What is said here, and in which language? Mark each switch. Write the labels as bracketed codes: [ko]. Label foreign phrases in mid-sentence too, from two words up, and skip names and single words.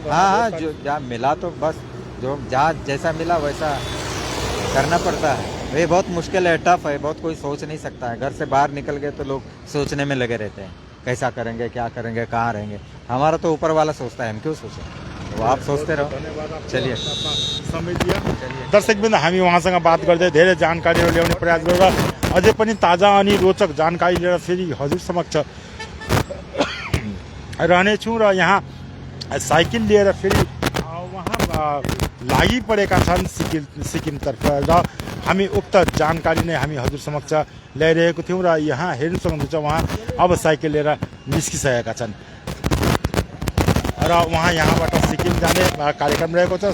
[hi] हाँ, जो जहाँ मिला तो बस, जो जहाँ जैसा मिला वैसा करना पड़ता है। ये बहुत मुश्किल है, टफ है, बहुत कोई सोच नहीं सकता है। घर से बाहर निकल गए तो लोग सोचने में लगे रहते हैं, कैसा करेंगे, क्या करेंगे, कहाँ रहेंगे। हमारा तो ऊपर वाला सोचता है, हम क्यों सोचें? तो आप सोचते रहो। चलिए, समय दिया। [ne] दर्शकवृन्द, हामी उहाँसँग बात गर्दै धेरै जानकारीहरू ल्याउने प्रयास गरेर अझै पनि ताजा अनि रोचक जानकारी लिएर फेरि हजुर समक्ष रहनेछौँ र यहाँ साइकल लिएर फेरि उहाँ लागि परेका छन् सिक्किमतर्फ र हामी उक्त जानकारी नै हामी हजुर समक्ष ल्याइरहेको थियौँ र यहाँ हेर्नु सक्नुहुन्छ उहाँ अब साइकल लिएर निस्किसकेका छन् र उहाँ यहाँबाट सिक्किम जाने कार्यक्रम रहेको छ।